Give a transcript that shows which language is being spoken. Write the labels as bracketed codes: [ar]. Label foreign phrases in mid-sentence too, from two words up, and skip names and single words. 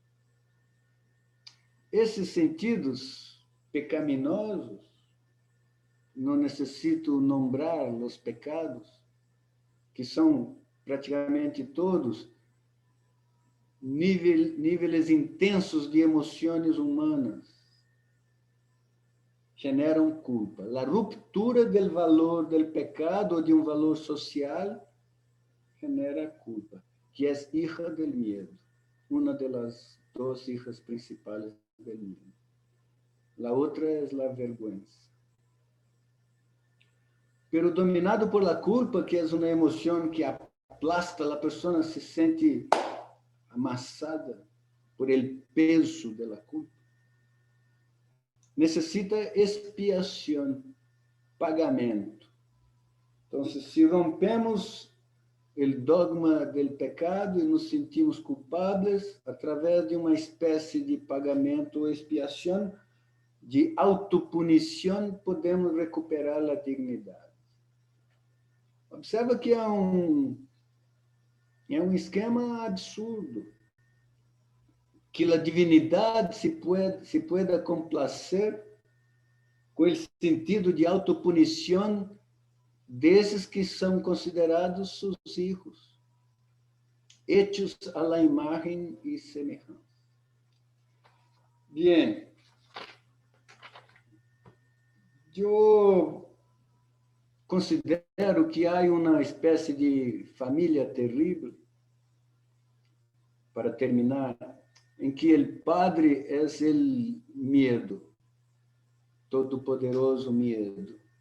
[pt] Esses sentidos pecaminosos, não necessito nombrar os pecados, que são praticamente todos níveis intensos de emoções humanas, generam culpa. A ruptura do valor do pecado ou de um valor social genera culpa, que é [es] hija del miedo, [pt] uma das duas hijas principais [es] del miedo. [pt] La outra é a vergüenza. [es] Pero dominado por la culpa, [pt] que é uma emoção que aplasta, a pessoa se sente amassada por [es] el peso de la culpa. [pt] Necessita expiação, pagamento. Então, se rompemos o dogma do pecado e nos sentimos culpables, através de uma espécie de pagamento ou expiação, de autopunição, podemos recuperar a dignidade. Observa que é um esquema absurdo, que a divinidade [es] se pueda complacer [pt] com o sentido de autopunição desses que são considerados seus filhos, [es] hechos a la imagen y semejanza. Bien, [pt] eu considero que há uma espécie de família terrível, para terminar, em que o padre é o medo, todo-poderoso medo,